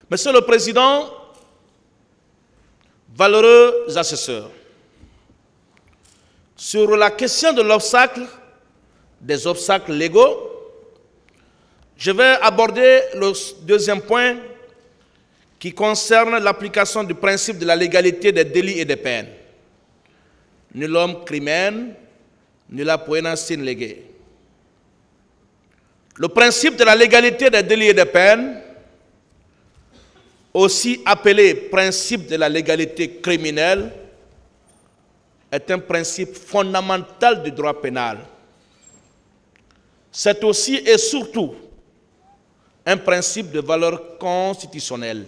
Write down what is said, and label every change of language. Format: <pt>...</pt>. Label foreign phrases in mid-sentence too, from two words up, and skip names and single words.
<fr>Monsieur le Président, valeureux assesseurs, sur la question de l'obstacle, des obstacles légaux, je vais aborder le deuxième point qui concerne l'application du principe de la légalité des délits et des peines.</fr> <la>Nullum crimen, nulla poena sine lege.</la> <fr>Le principe de la légalité des délits et des peines, aussi appelé principe de la légalité criminelle, est un principe fondamental du droit pénal. C'est aussi et surtout un principe de valeur constitutionnelle.</fr>